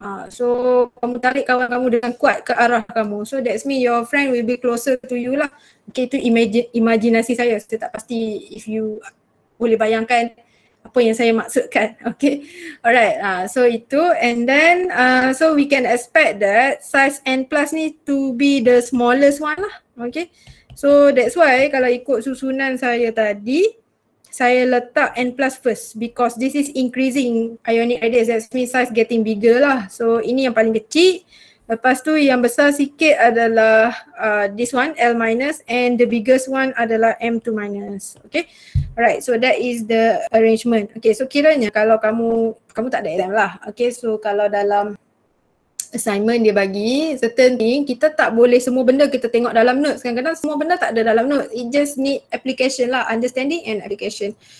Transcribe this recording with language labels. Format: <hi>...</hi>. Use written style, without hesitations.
<ms>So kamu tarik kawan kamu dengan kuat ke arah kamu.</ms> <en>So that's mean your friend will be closer to you lah.</en> <ms>Okay, itu imajinasi saya. Saya tak pasti</ms> <en>if you</en> <ms>boleh bayangkan apa yang saya maksudkan.</ms> <en>Okay, alright. So itu, and then so we can expect that size N plus ni to be the smallest one lah. Okay, so that's why</en> <ms>kalau ikut susunan saya tadi, saya letak</ms> <en>N plus first because this is increasing ionic radius, that means size getting bigger lah.</en> <ms>So ini yang paling kecil, lepas tu yang besar sikit adalah</ms> <en>this one L minus, and the biggest one</en> <ms>adalah M2 minus.</ms> <en>Okay, alright, so that is the arrangement.</en> <ms>Okay, so kiranya kalau kamu tak ada exam lah. Okay, so kalau dalam assignment dia bagi certain thing, kita tak boleh semua benda kita tengok dalam notes. Kadang-kadang semua benda tak ada dalam notes.</ms> <en>It just need application lah, understanding and application.</en>